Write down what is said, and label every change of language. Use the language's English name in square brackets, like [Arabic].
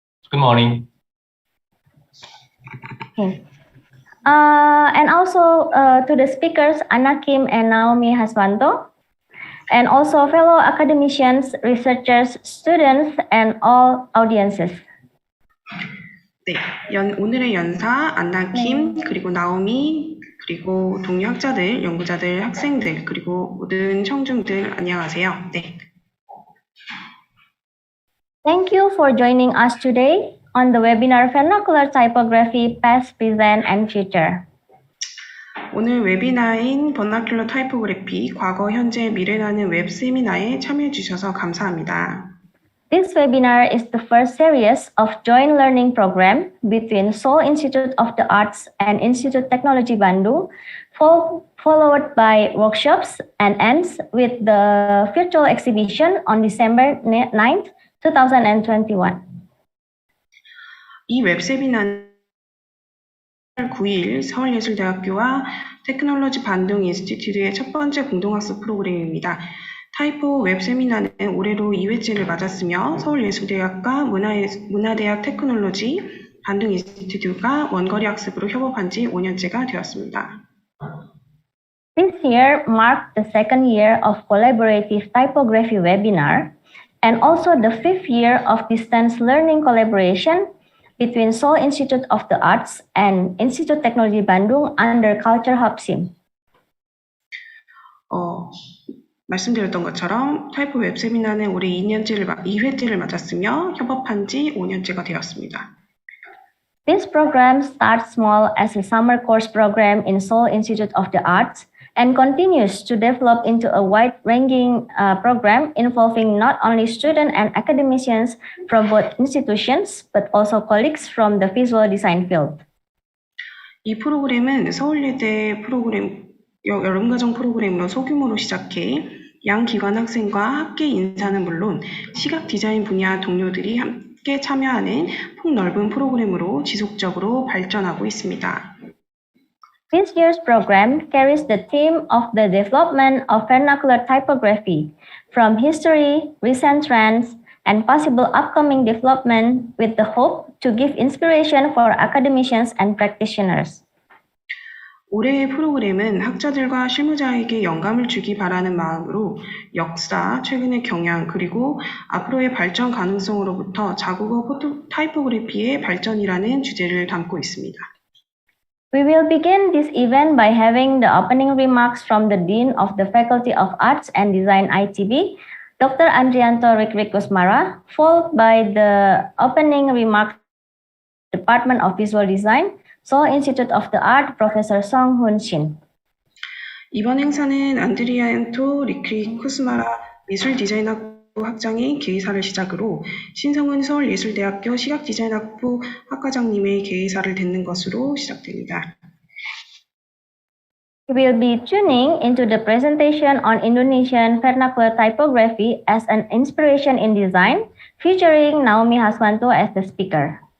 [English] Good morning. Okay. And also to the speakers, Anna Kim and Naomi Haswanto, and also fellow academicians, researchers, students, and all audiences. [Korean] 네, 오늘의 연사 안나 킴, 그리고 나오미, 그리고 동료 학자들, 연구자들, 학생들, 그리고 모든 청중들 안녕하세요. 네. [English] Thank you for joining us today on the webinar Vernacular Typography Past, Present, and Future. [Korean] 오늘 웨비나인 버나큘러 타이포그래피 과거, 현재, 미래라는 웹 세미나에 참여해 주셔서 감사합니다. [English] This webinar is the first series of joint learning program between Seoul Institute of the Arts and Institut Teknologi Bandung, followed by workshops and ends with the virtual exhibition on December 9th, 2021. [Korean] 이 웹 세미나는 9일 서울예술대학교와 테크놀로지 반둥 인스티튜트의 첫 번째 공동학습 프로그램입니다. 타이포 웹 세미나는 올해로 2회째를 맞았으며 서울예술대학과 문화대학 테크놀로지 반둥 인스티튜트가 원거리 학습으로 협업한 지 5년째가 되었습니다. [English] This year marked the second year of collaborative typography webinar and also the fifth year of distance learning collaboration between Seoul Institute of the Arts and Institut Teknologi Bandung under Culture Hub SIM. [Korean] 말씀드렸던 것처럼 타이포 웹 세미나는 올해 2회째를 맞았으며 협업한 지 5년째가 되었습니다. [English] This program starts small as a summer course program in Seoul Institute of the Arts and continues to develop into a wide-ranging program involving not only students and academicians from both institutions, but also colleagues from the visual design field. [Korean] 이 프로그램은 서울예대 여름과정 프로그램으로 소규모로 시작해 양 기관 학생과 학계 인사는 물론 시각 디자인 분야 동료들이 함께 참여하는 폭넓은 프로그램으로 지속적으로 발전하고 있습니다. [English] This year's program carries the theme of the development of vernacular typography from history, recent trends, and possible upcoming development with the hope to give inspiration for academicians and practitioners. [Korean] 올해의 프로그램은 학자들과 실무자에게 영감을 주기 바라는 마음으로 역사, 최근의 경향, 그리고 앞으로의 발전 가능성으로부터 자국어 타이포그래피의 발전이라는 주제를 담고 있습니다. [English] We will begin this event by having the opening remarks from the Dean of the Faculty of Arts and Design ITB, Dr. Andrianto Rikusmara, followed by the opening remarks from the Department of Visual Design, Seoul Institute of the Art, Professor Song Hoon Shin. [Korean] 이번 행사는 안드리안토 리크리쿠스마라 미술 디자인학 학장의 개의사를 시작으로 신성은 서울예술대학교 시각디자인학부 학과장님의 개의사를 듣는 것으로 시작됩니다. [English] We will be tuning into the presentation on Indonesian vernacular typography as an inspiration in design, featuring Naomi Haswanto as the speaker.